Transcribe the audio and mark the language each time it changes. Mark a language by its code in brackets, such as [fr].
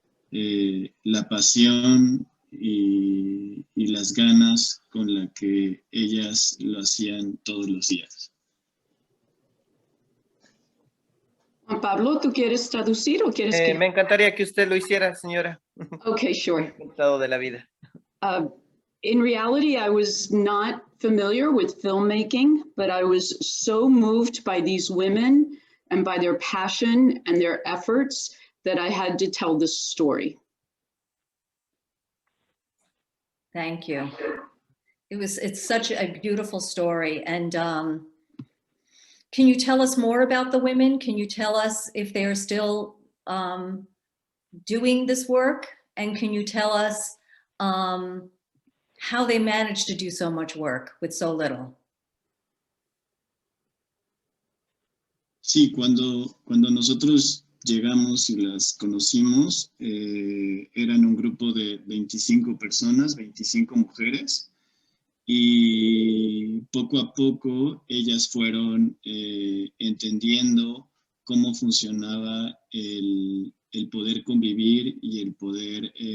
[es] la pasión y las ganas con la que ellas lo hacían todos los días. Juan Pablo, ¿tú quieres traducir o quieres que...? Me encantaría que usted lo hiciera, señora. [en] Okay, sure. [es] Encantado de la vida. [en] In reality, I was not familiar with filmmaking, but I was so moved by these women and by their passion and their efforts that I had to tell this story. Thank you. It's such a beautiful story. And can you tell us more about the women? Can you tell us if they're still doing this work? And can you tell us how they managed to do so much work with so little? [es] Sí, cuando nosotros llegamos y las conocimos, eran un grupo de 25 personas, 25 mujeres, y poco a poco ellas fueron entendiendo cómo funcionaba el poder convivir y el poder